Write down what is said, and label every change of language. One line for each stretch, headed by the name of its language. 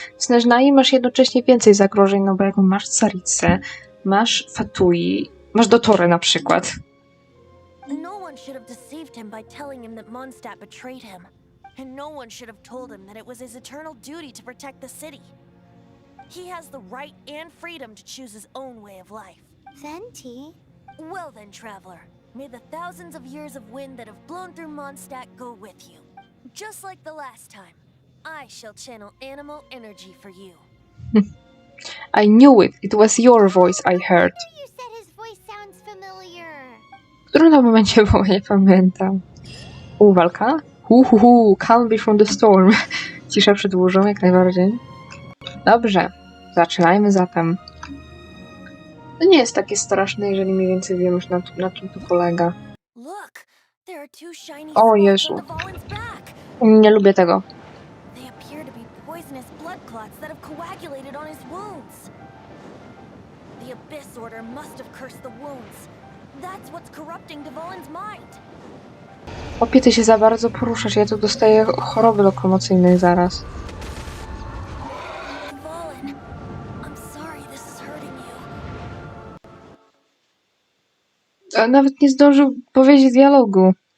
Polish: W Snezhnai masz jednocześnie więcej zagrożeń, no bo jak masz Caricę, masz Fatui, masz Dotorę na przykład.
English: No one should have deceived him by telling him that Mondstadt betrayed him. And no one should have told him that it was his eternal duty to protect the city. He has the right and freedom to choose his own way of life. Venti? Well then, traveler, may the thousands of years of wind that have blown through Mondstadt go with you. Just like the last time, I shall channel animal energy for you. I knew it. It was your voice I heard. You said his voice sounds familiar.
Polish: W którym to momencie było, nie pamiętam. Walka?
English: Calm before the storm.
Polish: Cisza przed burzą, jak najbardziej. Dobrze, zaczynajmy zatem. To nie jest takie straszne, jeżeli mniej więcej wiem już na czym to polega.
English: Look, there are 2 shiny
Polish: O
English: spots
Polish: Jezu.
English: on the Fallen's back.
Polish: Nie lubię tego.
English: They appear to be poisonous blood clots that have coagulated on his wounds. The Abyss Order must have cursed the wounds. That's what's corrupting Dvalin's mind.
Polish: Opie, ty się za bardzo poruszasz, ja tu dostaję choroby lokomocyjnej zaraz.
English: Dvalin, I'm sorry this is hurting you.
Polish: A nawet nie zdążył powiedzieć dialogu.